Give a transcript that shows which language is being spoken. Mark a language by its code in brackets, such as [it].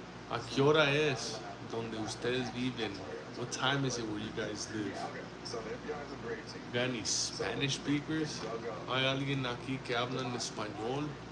[es] ¿A qué hora es donde ustedes viven? [en] What time is it where you guys live? You got any Spanish speakers? [es] ¿Hay alguien aquí que habla en español?